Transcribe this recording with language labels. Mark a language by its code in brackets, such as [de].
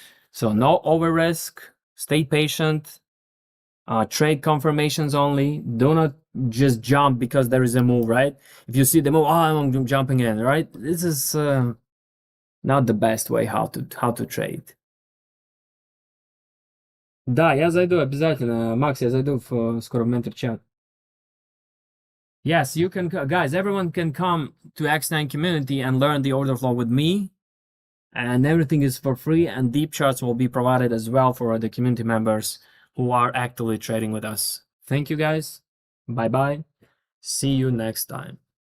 [en] So no over risk. Stay patient. Trade confirmations only. Do not just jump because there is a move, right? If you see the move, I'm jumping in, right? This is not the best way how to trade. [ru] Да, я зайду обязательно. Макс, я зайду скоро в ментор-чат. [en] Yes, you can, guys, everyone can come to X9 community and learn the order flow with me. And everything is for free, and deep charts will be provided as well for the community members who are actively trading with us. Thank you, guys. Bye-bye. See you next time.